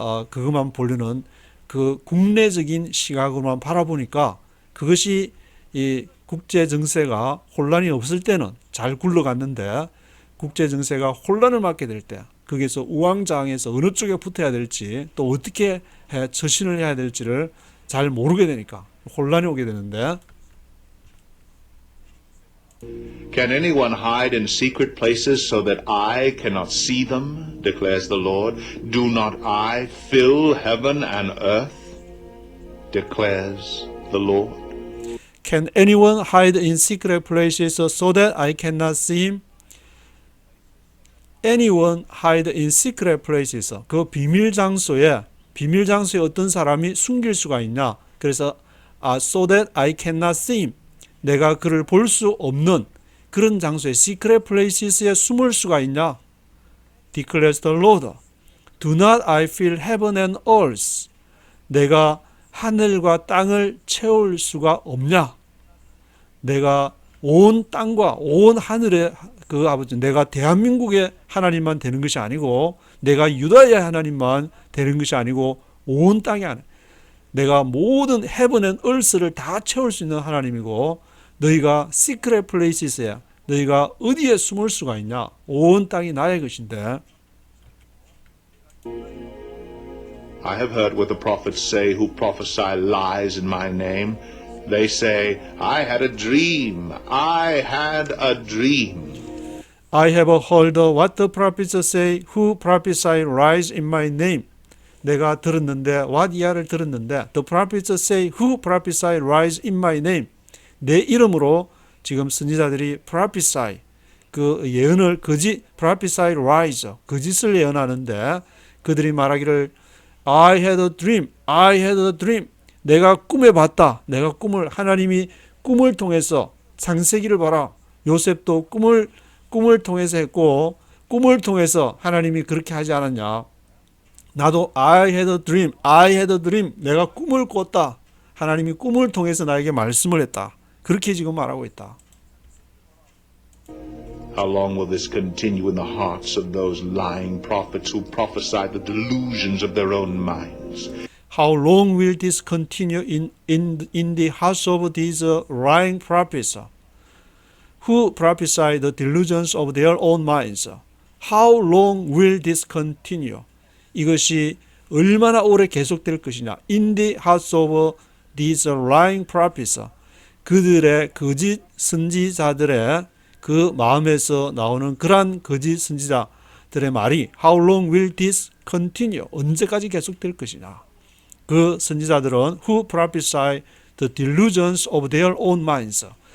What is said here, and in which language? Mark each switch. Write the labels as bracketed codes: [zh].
[ko] 그것만 보려는 그 국내적인 시각으로만 바라보니까 그것이 이 국제 정세가 혼란이 없을 때는 잘 굴러갔는데 국제 정세가 혼란을 맞게 될 때 거기서 우왕좌왕해서 어느 쪽에 붙어야 될지 또 어떻게 처신을 해야 될지를 잘 모르게 되니까 혼란이 오게 되는데 [en] Can anyone hide in secret places so that I cannot see them, declares the Lord? Do not I fill heaven and earth, declares the Lord? Can anyone hide in secret places so that I cannot see him? Anyone hide in secret places. [ko] 그 비밀 장소에 어떤 사람이 숨길 수가 있냐? 그래서 [en] so that I cannot see him. [ko] 내가 그를 볼 수 없는 그런 장소에 [en] secret places [ko] 에 숨을 수가 있냐? [en] declares the Lord. Do not I fill heaven and earth. [ko] 내가 하늘과 땅을 채울 수가 없냐? 내가 온 땅과 온 하늘의 그 아버지 내가 대한민국의 하나님만 되는 것이 아니고 내가 유다의 하나님만 되는 것이 아니고 온 땅이 아니야. 내가 모든 [en] heaven and earth [ko] 를 다 채울 수 있는 하나님이고 너희가 [en] secret places [ko] 에 너희가 어디에 숨을 수가 있냐? 온 땅이 나의 것인데 [en] I have heard what the prophets say who prophesy lies in my name. They say, I had a dream. I had a dream. I have heard what the prophets say who prophesy lies in my name. [ko] 내가 들었는데 [en] what [ko] 이하를 들었는데 [en] the prophets say who prophesy lies in my name. [ko] 내 이름으로 지금 선지자들이 prophesy 그 예언을 [en] prophesy lies [ko] 거짓을 예언하는데 그들이 말하기를 [en] I had a dream. I had a dream. [ko] 내가 꿈에 봤다. 내가 꿈을 하나님이 꿈을 통해서 창세기를 봐라. 요셉도 꿈을 통해서 했고 꿈을 통해서 하나님이 그렇게 하지 않았냐. 나도 [en] I had a dream. I had a dream. [ko] 내가 꿈을 꿨다. 하나님이 꿈을 통해서 나에게 말씀을 했다. 그렇게 지금 말하고 있다. [en] How long will this continue in the hearts of those lying prophets who prophesy the delusions of their own minds? How long will this continue in the hearts of these lying prophets who prophesy the delusions of their own minds? How long will this continue? [ko] 이것이 얼마나 오래 계속될 것이냐? [en] In the hearts of these lying prophets. [ko] 그들의 거짓 선지자들의 그 마음에서 나오는 그러한 거짓 선지자들의 말이 [en] How long will this continue? [ko] 언제까지 계속될 것이냐? 그 선지자들은 [en] who prophesy the delusions of their own minds.